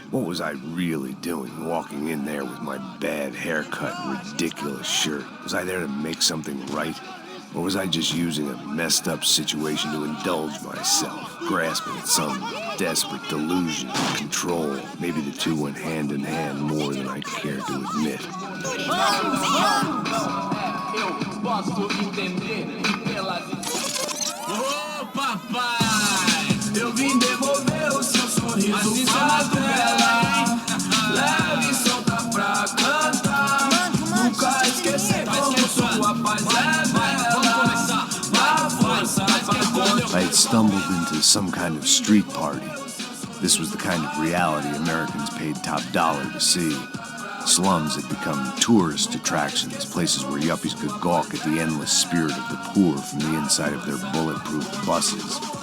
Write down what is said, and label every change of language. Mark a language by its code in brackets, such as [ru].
[en] What was I really doing walking in there with my bad haircut and ridiculous shirt? Was I there to make something right? Or was I just using a messed up situation to indulge myself, grasping at some desperate delusion of control? Maybe the two went hand in hand more than I care to admit. [pt] Eu posso entender pelas... Ô, papai, eu vim devolver o seu sorriso favela. Leve e solta pra cantar. Nunca esquecer como sua paz é bela. A força pra [en] I had stumbled into some kind of street party. This was the kind of reality Americans paid top dollar to see. Slums had become tourist attractions, places where yuppies could gawk at the endless spirit of the poor from the inside of their bulletproof buses.